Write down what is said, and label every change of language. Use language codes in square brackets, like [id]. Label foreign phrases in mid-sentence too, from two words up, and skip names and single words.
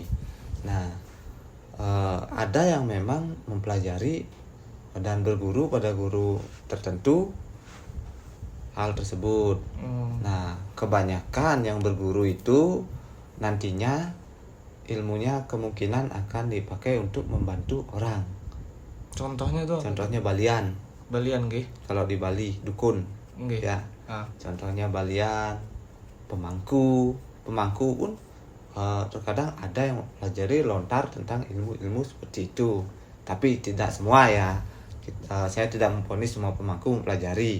[id] Nah, ada yang memang mempelajari dan berguru pada guru tertentu hal tersebut. Nah, kebanyakan yang berguru itu nantinya ilmunya kemungkinan akan dipakai untuk membantu orang. Contohnya tuh? Contohnya balian. Balian nggih. Kalau di Bali dukun. Nggih. Ya. Contohnya balian, pemangku pun terkadang ada yang mempelajari lontar tentang ilmu-ilmu seperti itu. Tapi tidak semua ya. Saya tidak memvonis semua pemangku mempelajari.